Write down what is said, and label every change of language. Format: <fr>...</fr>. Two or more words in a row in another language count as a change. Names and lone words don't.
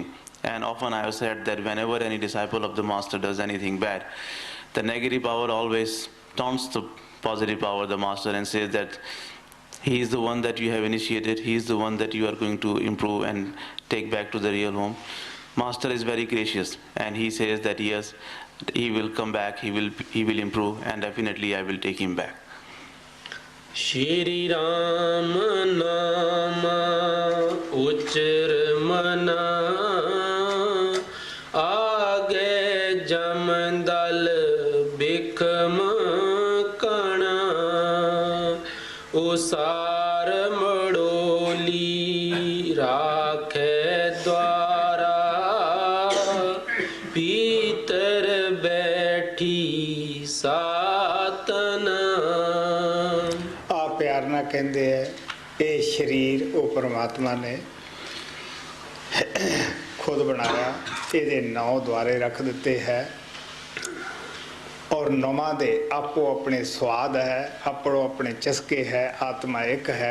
<en>And often I have said that whenever any disciple of the Master does anything bad, the negative power always taunts the positive power, the master, and says that he is the one that you have initiated, he is the one that you are going to improve and take back to the real home. Master is very gracious and he says that yes, he will come back, he will improve, and definitely I will take him back.</en> <hi>श्री राम नाम उचार मना आगे जमदल बिखम कना उसार मडोली राखे द्वारा पितर बैठी सताना।</hi> <pa>ਪਿਆਰ ਨਾਲ ਕਹਿੰਦੇ ਹੈ ਇਹ ਸਰੀਰ ਉਹ ਪਰਮਾਤਮਾ ਨੇ ਖੁਦ ਬਣਾਇਆ, ਇਹਦੇ 9 ਦੁਆਰੇ ਰੱਖ ਦਿੱਤੇ ਹੈ ਔਰ ਨੌਵਾਂ ਦੇ ਆਪੋ ਆਪਣੇ ਸਵਾਦ ਹੈ, ਆਪੋ ਆਪਣੇ ਚਸਕੇ ਹੈ, ਆਤਮਾ ਇੱਕ ਹੈ।</pa>